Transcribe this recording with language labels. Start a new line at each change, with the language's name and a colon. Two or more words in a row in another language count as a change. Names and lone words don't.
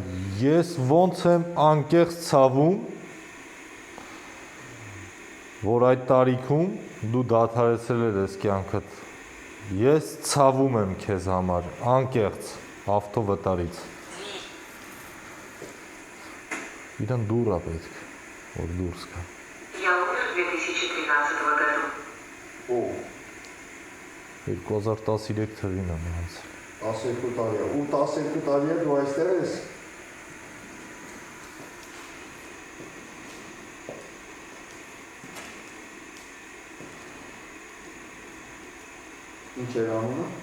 Armenian: Ես ոնց եմ անկեղծ ցավում, որ այդ տարիքում դու դադարեցրել ես կյանքդ։ Ես ցավում եմ քեզ համար, անկեղծ, ավտովատարից։ Իրան դուր է պետք, որ դուրս գա։
Russian: Я умер в 2013 году.
Armenian: Ու 2013 թվին եմ անցել։ 12 տարի է։ Ու 12 տարի է դու այստեղ ես։ Ինչ էր անունը։